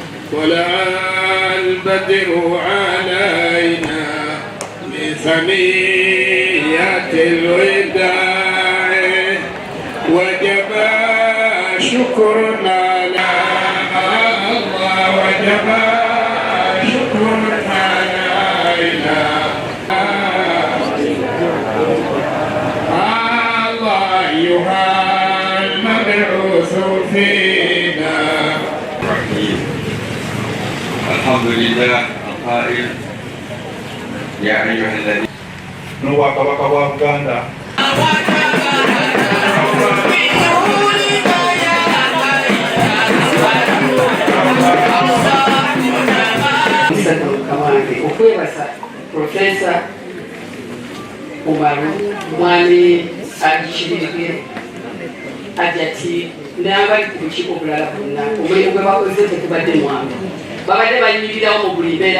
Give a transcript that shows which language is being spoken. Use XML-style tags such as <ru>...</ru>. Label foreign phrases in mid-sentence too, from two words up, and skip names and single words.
<ar>طلع البدر علينا بثنية الوداع وجب شكرنا الله وجب شكرنا علينا الله أيها المبعوث فينا. الحمد لله القائل يا أيها الذين</ar> <lg>n'Obwakabaka bwa Buganda okwebaza Profesa Umaru mwami agikibirwe ajati n'abali ku lukiiko bulala bwonna omulimu gwe bakoze tekubadde mwangu babadde banyirirawo mu buli mbeera</lg>